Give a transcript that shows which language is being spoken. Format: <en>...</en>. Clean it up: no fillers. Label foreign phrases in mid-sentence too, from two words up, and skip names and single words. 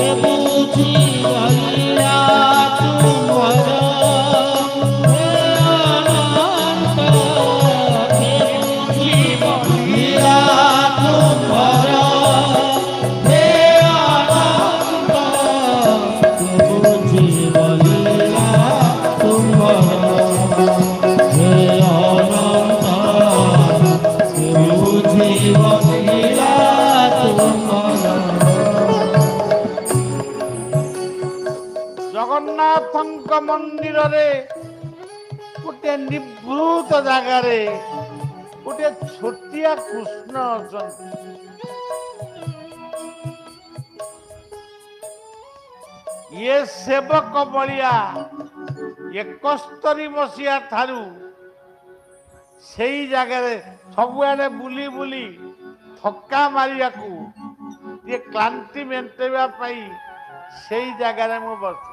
<bn>বুঝিব লীলা তোমার হে অনন্ত কে বুঝিব লীলা তোমার হে অনন্ত কে বুঝিব লীলা তোমার হে অনন্ত কে বুঝিব লীলা তোমার।</bn> <or>ଜଗନ୍ନାଥଙ୍କ ମନ୍ଦିରରେ ଗୋଟେ ନିଭୃତ ଜାଗାରେ ଗୋଟେ ଛୋଟିଆ କୃଷ୍ଣ ଅଛନ୍ତି। ଇଏ ସେବକ ବଳିଆ 71 ମସିହା ଠାରୁ ସେଇ ଜାଗାରେ ସବୁଆଡେ ବୁଲି ବୁଲି ଥକା ମାରିବାକୁ ଟିକେ କ୍ଳାନ୍ତି ମେଣ୍ଟେଇବା ପାଇଁ ସେଇ ଜାଗାରେ ମୁଁ ବସେ।</or>